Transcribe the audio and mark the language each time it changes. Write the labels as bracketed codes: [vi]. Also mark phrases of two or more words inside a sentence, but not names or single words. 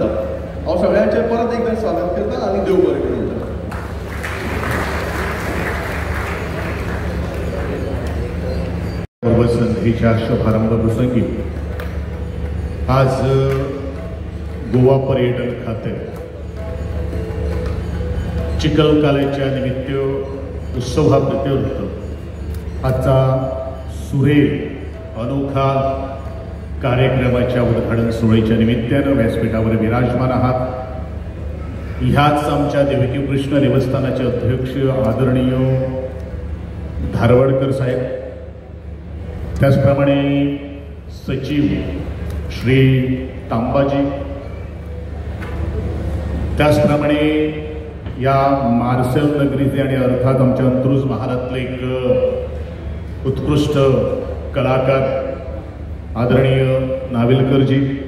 [kok] हांव सगळ्यांचें परत एकदा स्वागत करता आणि देव बरें करूं. [mr] संधीच्या शुभारंभ प्रसंगी आज गोवा पर्यटन खाते चिखलकाल्याच्या निमित्त उत्सवाप्रत्यर्थ आजचा सुरेख अनोखा कार्यक्रमाच्या उद्घाटन सोहळ्याच्या निमित्तानं व्यासपीठावर विराजमान आहात. ह्याच आमच्या देवकी कृष्ण देवस्थानाचे अध्यक्ष आदरणीय धारवाडकर साहेब, त्याचप्रमाणे सचिव श्री तांबाजी, त्याचप्रमाणे या मार्सेल नगरीचे आणि अर्थात आमच्या अंत्रुज महालातले एक उत्कृष्ट कलाकार आदरणीय नाविलकरजी,